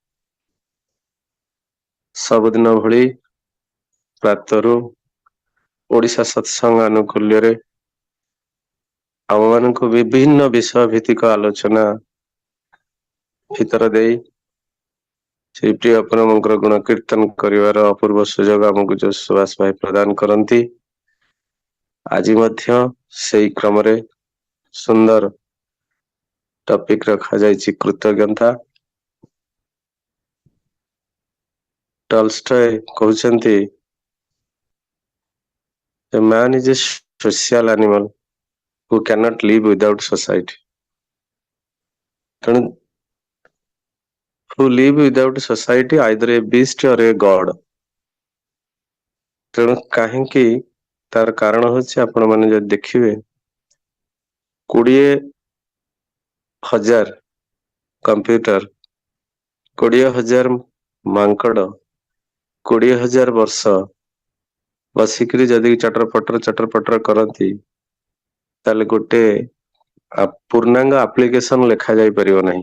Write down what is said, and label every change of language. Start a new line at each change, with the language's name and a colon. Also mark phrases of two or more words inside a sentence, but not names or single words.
Odia: ସବୁଦିନ ଭଳି ପ୍ରାତରୁ ଓଡିଶା ସତ୍ସଙ୍ଗ ଆନୁକୂଲ୍ୟରେ ଆମ ମାନଙ୍କୁ ବିଭିନ୍ନ ବିଷୟ ଭିତ୍ତିକ ଆଲୋଚନା ଭିତର ଦେଇ ଶ୍ରୀ ପ୍ରିୟ ପରମଙ୍କର ଗୁଣ କୀର୍ତ୍ତନ କରିବାର ଅପୂର୍ବ ସୁଯୋଗ ଆମକୁ ଯୋଉ ସୁବାସ ଭାଇ ପ୍ରଦାନ କରନ୍ତି। ଆଜି ମଧ୍ୟ ସେଇ କ୍ରମରେ ସୁନ୍ଦର ଟପିକ ରଖାଯାଇଛି କୃତଜ୍ଞତା। ଟଲଷ୍ଟୟ କହୁଛନ୍ତି
English: A man is a social animal who cannot live without society. ତେଣୁ who live without society either a beast or a god.
Odia: ତେଣୁ କାହିଁକି ତାର କାରଣ ହଉଛି ଆପଣ ମାନେ ଯଦି ଦେଖିବେ 20,000 କମ୍ପ୍ୟୁଟର 20,000 ମାଙ୍କଡ 20,000 ବର୍ଷ ବସିକିରି ଯଦି ଚଟର ପଟର କରନ୍ତି ତାହେଲେ ଗୋଟେ ପୂର୍ଣ୍ଣାଙ୍ଗ ଆପ୍ଲିକେସନ ଲେଖା ଯାଇ ପାରିବ ନାହିଁ।